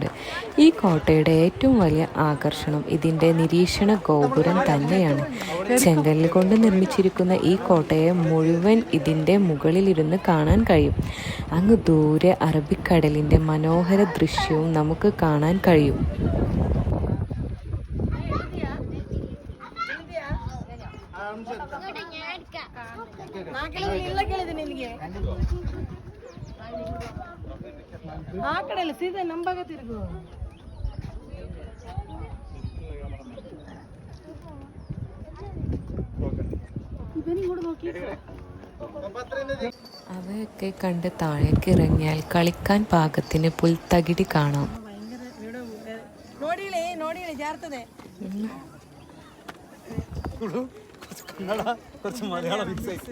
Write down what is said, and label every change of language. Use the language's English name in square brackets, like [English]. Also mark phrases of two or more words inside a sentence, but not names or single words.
[Malayalam] ഈ കോട്ടയുടെ ഏറ്റവും വലിയ ആകർഷണം ഇതിൻ്റെ നിരീക്ഷണ ഗോപുരം തന്നെയാണ്. ചെങ്കല്ല് കൊണ്ട് നിർമ്മിച്ചിരിക്കുന്ന ഈ കോട്ടയെ മുഴുവൻ ഇതിൻ്റെ മുകളിലിരുന്ന് കാണാൻ കഴിയും. അങ്ങ് ദൂരെ അറബിക്കടലിൻ്റെ മനോഹര ദൃശ്യവും നമുക്ക് കാണാൻ കഴിയും. [Kannada] ಆ ಕಡೆ ಎಲ್ಲ ಸೀದಾ ನಂಬಾಗ ತಿರುಗು. [Malayalam] അവയൊക്കെ കണ്ട് താഴേക്ക് ഇറങ്ങിയാൽ കളിക്കാൻ പാകത്തിന് പുൽത്തകിടി കാണാം. കുറച്ച് മലയാളം മിക്സ് ആയി.